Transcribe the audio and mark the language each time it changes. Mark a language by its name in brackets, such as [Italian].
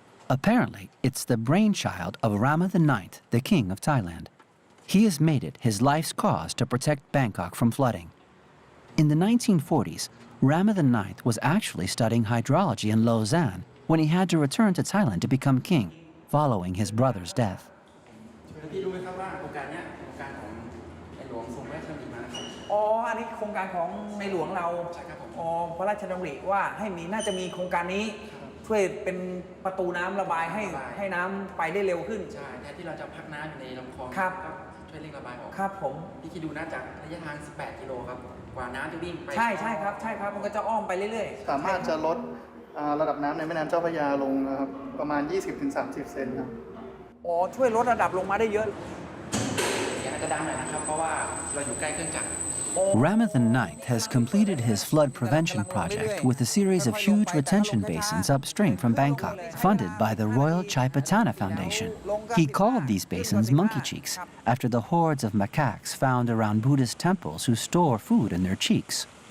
[English] Apparently, it's the brainchild of Rama IX, the king of Thailand. He has made it his life's cause to protect Bangkok from flooding. In the 1940s, Rama IX was actually studying hydrology in Lausanne when he had to return to Thailand to become king, following his brother's death. [Thai] พี่รู้ไหมครับว่าโครงการนี้โครงการของในหลวงทรงพระราชดำริมาครับอ๋ออันนี้โครงการของในหลวงเราใช่ครับผมอ๋อพระราชดำริว่าให้มีน่าจะมีโครงการนี้ช่วยเป็นประตูน้ำระบายให้น้ำไปได้เร็วขึ้นใช่แทนที่เราจะพักน้ำอยู่ในลำคลองครับช่วยเร่งระบายออกครับผมพี่คิดดูนะจากระยะทาง18 กิโลครับกว่าน้ำจะวิ่งไปใช่ครับมันก็จะอ้อมไปเรื่อยๆสามารถจะลด ระดับน้ำในแม่น้ำเจ้าพระยาลงนะครับประมาณ 20-30 เซนครับอ๋อช่วยลดระดับลงมาได้เยอะเสียงอาจจะดังหน่อยนะครับเพราะว่าเราอยู่ใกล้เครื่องจักร [English] Ramathan IX has completed his flood prevention project with a series of huge retention basins upstream from Bangkok, funded by the Royal Chaipatana Foundation. He called these basins monkey cheeks, after the hordes of macaques found around Buddhist temples who store food in their cheeks.